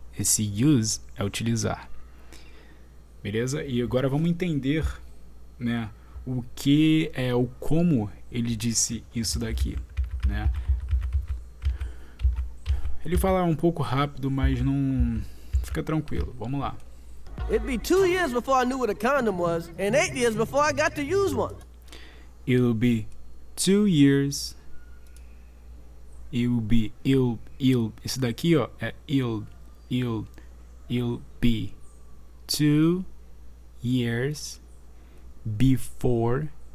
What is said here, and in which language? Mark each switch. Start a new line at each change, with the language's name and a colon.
Portuguese: Esse use é utilizar. Beleza? E agora vamos entender, né, o que é o como ele disse isso daqui, né? Ele fala um pouco rápido, mas não fica tranquilo. Vamos lá.
English: It'd be 2 years before I knew what a condom was, and 8 years before I got to use one. It'll be 2 years. It'll be,
Portuguese: isso daqui, ó, é
English: it'll be 2 years before